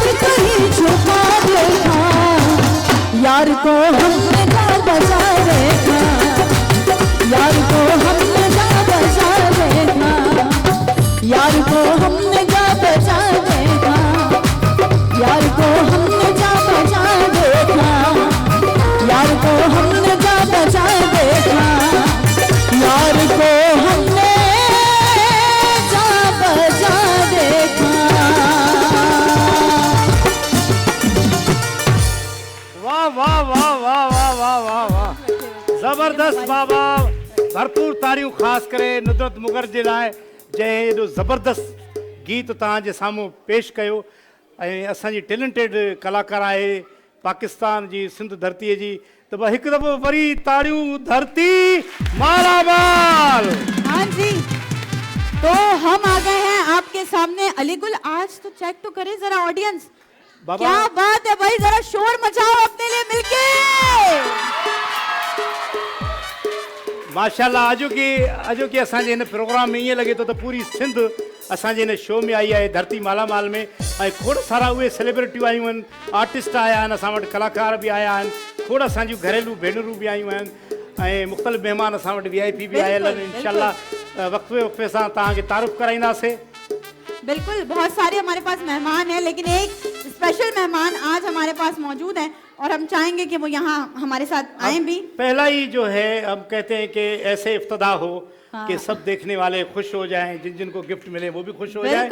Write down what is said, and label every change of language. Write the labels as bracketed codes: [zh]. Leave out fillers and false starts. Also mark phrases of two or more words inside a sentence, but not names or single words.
[ur] کہیں چھپا دیکھا، یار کو ہم نے جا بجا دیکھا، یار کو ہم نے جا بجا دیکھا، یار کو ہم نے جا بجا دیکھا، یار کو ہم نے جا بجا دیکھا، یار کو ہم نے جا بجا دیکھا، یار کو ہم نے جا بجا دیکھا. واہ واہ واہ واہ واہ واہ واہ واہ، زبردست بابا, [sd] भरपूर तारीफ़ ख़ास करे नुसरत मुगर जे लाइ जंहिं एॾो ज़बरदस्त गीत तव्हांजे साम्हूं पेश कयो। ऐं असांजी टैलेंटेड कलाकार आहे पाकिस्तान जी सिंध धरतीअ जी, त हिकु दफ़ो वरी ताड़ियूं धरती माला माल। [ur] ہاں جی، تو ہم آ گئے ہیں آپ کے سامنے. علی گل آج تو چیک تو کرے ذرا آڈینس، کیا بات ہے بھائی، ذرا شور مچاؤ اپنے لیے مل کے. माशाल्लाह, [sd] अॼोकी असांजे हिन प्रोग्राम में ईअं लॻे थो त पूरी सिंध असांजे हिन शो में आई आहे, धरती माला माल में। ऐं खोड़ सारा उहे सेलिब्रिटियूं आयूं आहिनि, आर्टिस्ट आया आहिनि, असां वटि कलाकार बि आया आहिनि, खोड़ असांजूं घरेलू भेनरूं बि आयूं आहिनि, ऐं मुख़्तलिफ़ महिमान असां वटि VIP भी आयल आहिनि। इंशाल्लाह वक़्फ़े वक़्फ़े सां तव्हांखे तारुफ़ कराईंदासीं। [ur] بالکل، بہت سارے ہمارے پاس مہمان ہیں، لیکن ایک اسپیشل مہمان آج ہمارے پاس موجود ہیں اور ہم چاہیں گے کہ وہ یہاں ہمارے ساتھ آئیں بھی. پہلا ہی جو ہے ہم کہتے ہیں کہ ایسے افتدا ہو کہ سب دیکھنے والے خوش ہو جائیں، جن جن کو گفٹ ملے وہ بھی خوش ہو جائیں.